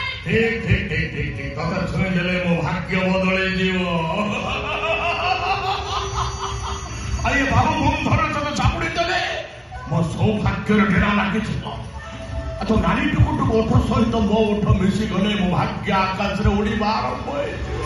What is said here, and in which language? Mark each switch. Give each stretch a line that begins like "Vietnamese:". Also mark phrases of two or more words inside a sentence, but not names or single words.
Bangla: ঠিক ঠিক ঠিক ঠিক ঠিক কথা শুনে গেলে
Odia: ମୋ ଭାଗ୍ୟ ବଦଳେଇ ଯିବ। ଆରେ ବାବୁ ମୁଁ ଧର ତୋ ଚାପୁଡି ଦେଲେ ମୋ ସୌଭାଗ୍ୟର ଡେରା ଲାଗିଯିବ। ତ ନାରୀ ଟୁକୁଟୁ ଓଠ ସହିତ ମୋ ଓଠ ମିଶିଗଲେ ମୋ ଭାଗ୍ୟ ଆକାଶରେ ଉଡ଼ିବା ଆରମ୍ଭ ହେଇଯିବ।